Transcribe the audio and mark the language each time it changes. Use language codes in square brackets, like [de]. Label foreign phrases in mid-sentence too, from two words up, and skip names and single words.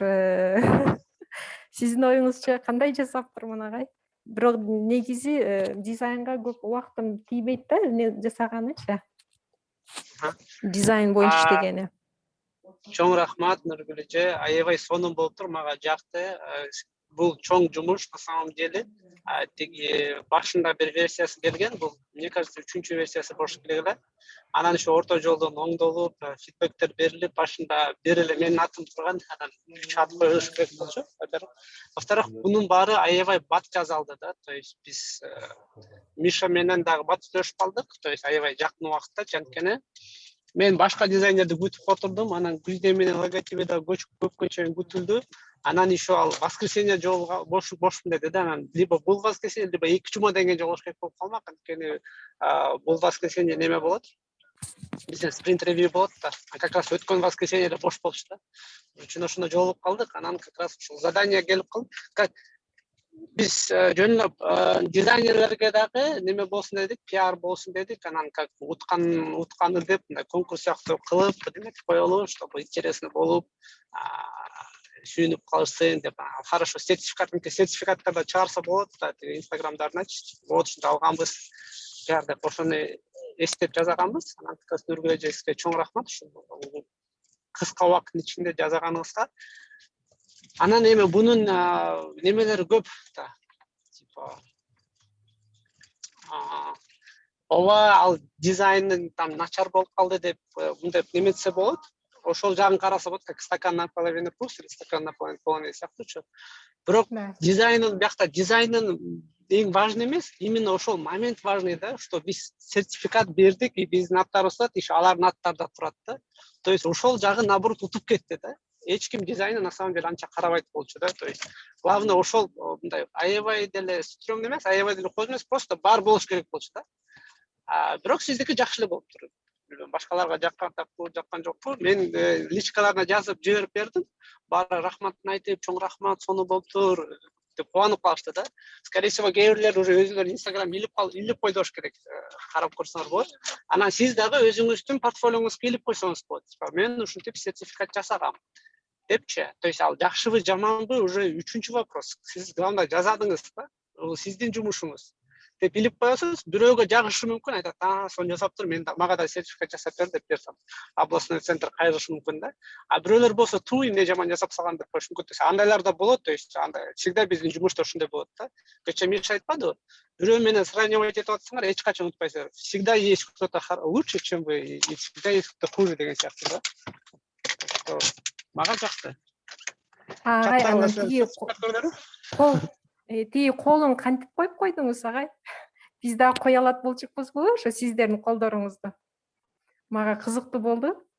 [ky] Сиздин оюңузча кандай жасаптырмын агай? Бирок негизи дизайнга көп убактым тийбейт да, жасаганычы. Дизайн боюнча иштегени. Чоң рахмат Нургүл эже, аябай сонун болуптур, мага жакты. Бул чоң жумуш [ru] на самом деле. [ky] Тиги башында бир версиясы келген, бул [ru] мне кажется [ky] 3-чү версиясы болуш керек эле. Анан ошо орто жолдон оңдолуп, фидбектер берилип, башында бир эле менин атым турган, анан 3 ат коюш керек болчу. Во-вторых, бунун баары аябай бат жасалды да, [ru] то есть [ky] биз Миша менен дагы бат сүйлөшүп калдык, [ru] то есть [ky] аябай жакын убакытта, анткени мен башка дизайнерди күтүп отурдум, анан Гүлден менен логотиби да көпкө чейин күтүлдү. Анан еще ал воскресенье жолуга бошмун деди да, анан либо бул воскресенье, либо 2 жумадан кийин жолугуш керек болуп калмак, анткени бул воскресенье неме болот. Биздин спринт ревью болот да. [ru] Как раз [ky] өткөн воскресеньеде бош болчу да. Ошондо жолугуп калдык, анан [ru] как раз [ky] ушул задание келип калды. Биз жөнүнө дизайнерлерге дагы неме болсун дедик, пиар болсун дедик, анан как утканы деп конкурс сыяктуу кылып, демек коелу, [ru] чтобы интересно [ky] болуп, сүйүнүп калышсын деп. Хорошо, сертификаттарды чыгарса болот да, инстаграмдарыначы. Вот ушунда алганбыз, пиар деп ошону эстеп жасаганбыз. Анан как Нургүл эжесине чоң рахмат ушул кыска убакыттын ичинде жасаганыбызга. Анан эми бунун немелери көп да. Типа ооба ал дизайнын там начар болуп калды деп мындай неметсе болот. Ошол жагын караса болот, [ru] как стакан наполовину пуст или стакан наполовину полный сыяктуучу. [ky] Бирок дизайнын биякта дизайнын эң важный эмес, именно ошол момент важный да, что биз сертификат бердик и биздин аттарыбыз иши алардын аттарында турат да. [ru] То есть [ky] ошол жагы наоборот утуп кетти да. Эч ким дизайны [ru] на самом деле [ky] анча карабайт болчу да. [ru] То есть главное [ky] ошол мындай аябай деле стрёмный эмес, аябай деле кооз эмес, просто бар болуш керек болчу да. Бирок сиздики жакшы эле болуптур. Башкаларга жаккан жокпу. Мен личкаларына жазып жиберип бердим. Баары рахматын айтып, чоң рахмат, сонун болуптур деп кубанып калышты да. [ru] Скорее всего, [ky] кээ бирлер уже өзүлөрү Инстаграм илип койду болуш керек. Карап көрсөңөр болот. Анан сиз дагы өзүңүздүн портфолиоңузга илип койсоңуз болот. Мен ушинтип сертификат жасагам депчи. [ru] То есть [ky] ал жакшыбы, жаманбы уже 3-чү вопрос. Сиз главное жазадыңыз да. Бул сиздин жумушуңуз. Деп илип коесуз, бирөөгө жагышы мүмкүн, айтат, сону жасаптыр, мен мага да сертификат жасап бер деп берсем, [ru] областной центр [ky] кайрышы мүмкүн да. Бирөөлөр болсо туй эмне жаман жасап салган деп коюш мүмкүн. Андайлар да болот, [ru] то есть [ky] андай всегда биздин жумушта ушундай болот да. Кече Миша айтпадыбы? Бирөө менен сравнивать этип атсаңар, эч качан унутпайсыңар. [ru] Всегда есть кто-то лучше, чем вы, и всегда есть кто-то хуже [ky] деген сыяктуу да. Мага жакты. Тиги колун кантип коюп койдуңуз агай? Биз дагы кое алат болчукпузбу ошо сиздердин колдоруңузду? Мага кызыктуу болду.